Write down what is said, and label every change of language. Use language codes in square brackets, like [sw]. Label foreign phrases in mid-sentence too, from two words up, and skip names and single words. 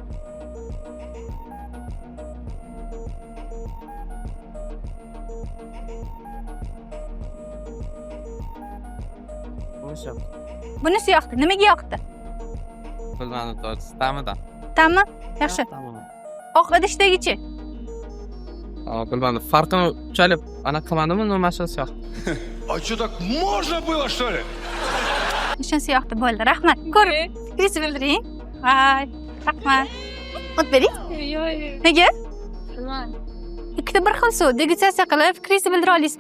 [uz] Bunisi yoqdi. Nimaga yoqdi? Bilmadim, ta'midan. Ta'mi? Yaxshi. Tamam. Oq idishdagichi. Bilmadim. Farqini uchalib anaqa qilmadimmi, nomashasi yo'q. [ru] А что, так можно было, что ли? [uz] Shunisi yoqdi, bo'ldi. Rahmat. Ko'ring. Fikringizni bildiring. Voy, rahmat. O't bering. Nega? Ikkita bir xil suv degustatsiya qilib, fikringizni bildira olasizmi?